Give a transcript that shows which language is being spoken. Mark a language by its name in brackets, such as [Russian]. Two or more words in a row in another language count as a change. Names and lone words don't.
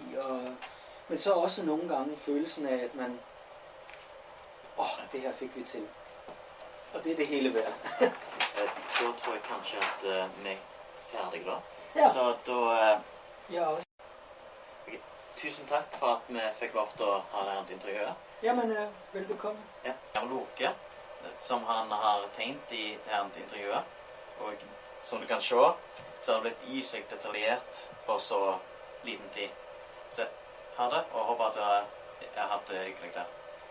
[Danish] Men så også nogle gange følelsen af, at man det her fik vi til. Og det er det hele værd. [Norwegian] Da tror jeg kanskje at vi er færdige da. Ja. Så da... Jeg også. Okay. Tusen tak for at vi fik lov til at ha det her intervjuet. [Danish] Jamen, velbekomme. Ja. [Norwegian] Loke, som han har tegnet i det her intervjuet. Og som du kan se, så har det blitt sykt detaljert for så liten tid. Så ha det, og håper at du har hatt det hyggelig der.